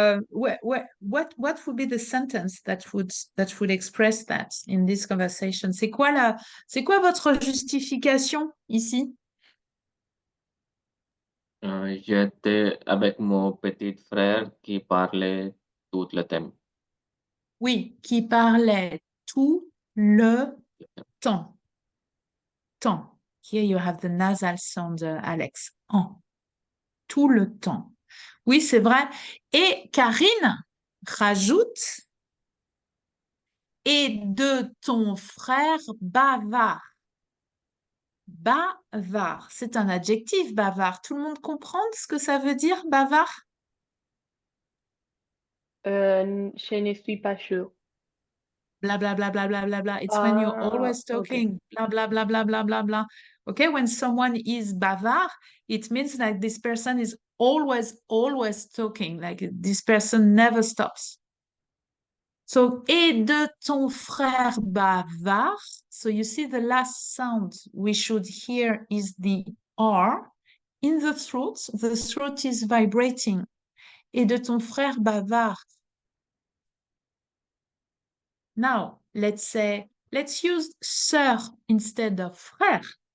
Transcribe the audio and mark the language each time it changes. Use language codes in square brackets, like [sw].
[en] What would be the sentence that would express that in this conversation? [fr] C'est quoi votre justification ici? J'étais avec mon petit frère qui parlait tout le temps. Oui, qui parlait tout le temps. Temps. [en] Here you have the nasal sound, Alex. [fr] En. Tout le temps. Oui, c'est vrai. Et Karine rajoute, et de ton frère bavard. Bavard, c'est un adjectif bavard. Tout le monde comprend ce que ça veut dire bavard? Je ne suis pas sûre. [en] Blah, blah, blah, blah, blah, blah, blah. It's when you're Ah, always ok. talking. Blah, blah, blah, blah, blah, blah, blah. Okay, when someone is bavard, it means like this person is always talking. Like this person never stops. So, [fr] et de ton frère bavard. [en] So you see the last sound we should hear is the R. In the throat is vibrating. [fr] Et de ton frère bavard. [en] Now, let's use sœur instead of frère.